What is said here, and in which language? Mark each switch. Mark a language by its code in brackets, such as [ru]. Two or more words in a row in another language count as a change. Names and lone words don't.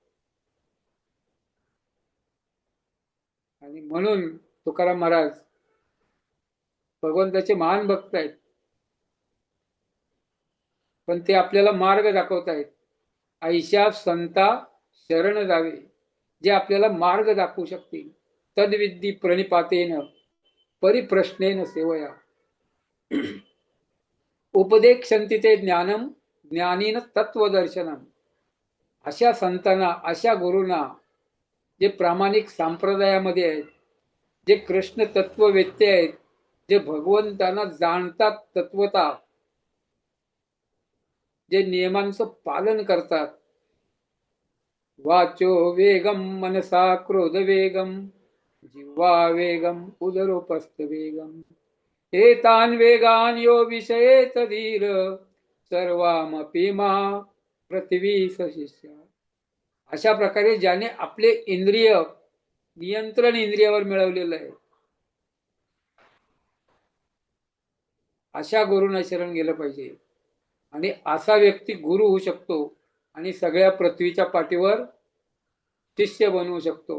[mr] आणि म्हणून तुकाराम महाराज भगवंताचे महान भक्त आहेत, पण ते आपल्याला मार्ग दाखवत आहेत. ऐशा संता शरण जावे, जे आपल्याला मार्ग दाखवू शकतील. [sa] तद्विद्धी प्रणिपातेन परिप्रश्नेन सेवया. उपदेक्षन्ति ते ज्ञानम ज्ञानीन तत्वदर्शनम. [mr] अशा संतांना, अशा गुरूंना, जे प्रामाणिक संप्रदायामध्ये आहेत, जे कृष्ण तत्ववेत्ते आहेत, जे भगवंतांना जाणतात तत्वता, जे नियमांचं पालन करतात. [sa] वाचो वेगम मनसा क्रोध वेगम जिव्हा वेगम उदरोपस्थ वेगम एतान वेगान यो विषयेत धीर सर्वामपि मा पृथ्वी सशिष्य. [mr] अशा प्रकारे ज्याने आपले इंद्रिय नियंत्रण इंद्रियावर मिळवलेलं आहे, अशा गुरूंना शरण गेलं पाहिजे. आणि असा व्यक्ती गुरु होऊ शकतो आणि सगळ्या पृथ्वीच्या पाठीवर शिष्य बनवू शकतो.